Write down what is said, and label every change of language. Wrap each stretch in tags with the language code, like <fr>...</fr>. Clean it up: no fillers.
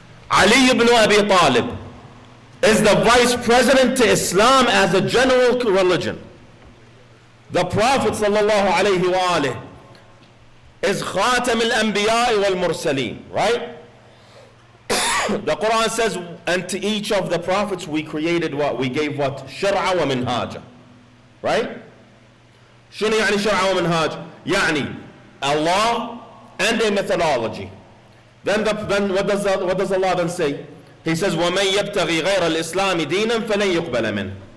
<en>Ali ibn Abi Talib is the vice president to Islam as a general religion. The Prophet sallallahu alayhi wa alayhi is Khatam al-Anbiya wal-Mursaleen, right? The Quran says, and to each of the prophets we created what? We gave what? Shar'a wa minhaja. Right?</en> <ar>شنو يعني شرع ومنهاج؟ يعني</ar> <en>Allah and a methodology. Then what does Allah then say? He says,</en> <ar>وَمَنْ يَبْتَغِي غَيْرَ الْإِسْلَامِ دِينًا فَلَنْ يُقْبَلَ مِنْهُ.</ar>